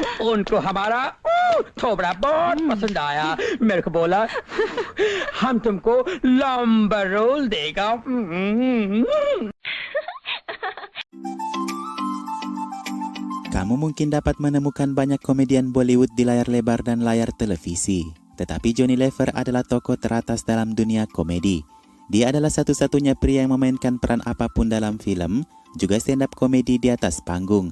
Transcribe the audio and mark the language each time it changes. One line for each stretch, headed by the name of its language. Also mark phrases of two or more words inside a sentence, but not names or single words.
Hindi: उनको हमारा थोबड़ा बहुत पसंद आया। मेरे को बोला हम तुमको लंबा रोल देगा।
Indonesian: Kamu mungkin dapat menemukan banyak komedian Bollywood di layar lebar dan layar televisi. Tetapi Johnny Lever adalah tokoh teratas dalam dunia komedi. Dia adalah satu-satunya pria yang memainkan peran apapun dalam film, juga stand-up komedi di atas panggung.